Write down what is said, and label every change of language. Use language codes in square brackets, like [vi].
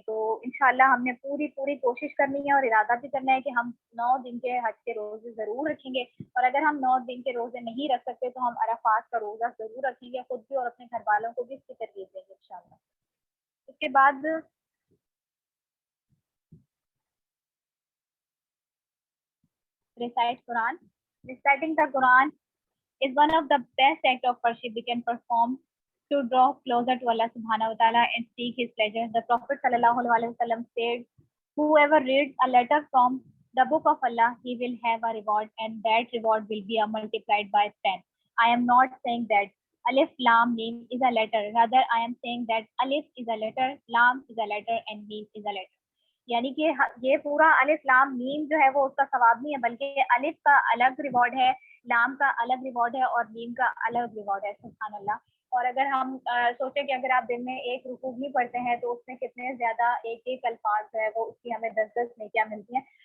[ur] تو انشاءاللہ ہم نے پوری کوشش کرنی ہے اور ارادہ بھی کرنا ہے کہ ہم 9 دن کے حج کے روزے ضرور رکھیں گے. اور اگر ہم 9 دن کے روزے نہیں رکھ سکتے تو ہم عرفات کا روزہ ضرور رکھیں گے, خود بھی اور اپنے گھر والوں کو بھی اس کی ترغیب دیں گے انشاءاللہ. اس کے بعد [en] recite Quran. Reciting the Quran is one of the best acts of worship we can perform to draw closer to Allah subhanahu wa ta'ala and seek his pleasure. The Prophet sallallahu alaihi wasallam said, whoever reads a letter from the book of Allah, he will have a reward and that reward will be multiplied by 10. I am not saying that Alif Lam Mim is a letter. Rather, I am saying that Alif is a letter, Lam is a letter and Mim is a letter. [ur] یعنی کہ یہ پورا الف لام میم جو ہے وہ اس کا ثواب نہیں ہے, بلکہ الف کا الگ ریوارڈ ہے, لام کا الگ ریوارڈ ہے اور میم کا الگ ریوارڈ ہے. سبحان اللہ. اور اگر ہم سوچیں کہ اگر آپ دن میں ایک رکوع بھی پڑھتے ہیں تو اس میں کتنے زیادہ ایک ایک الفاظ جو ہے وہ اس کی ہمیں 10 نیکیاں ملتی ہیں.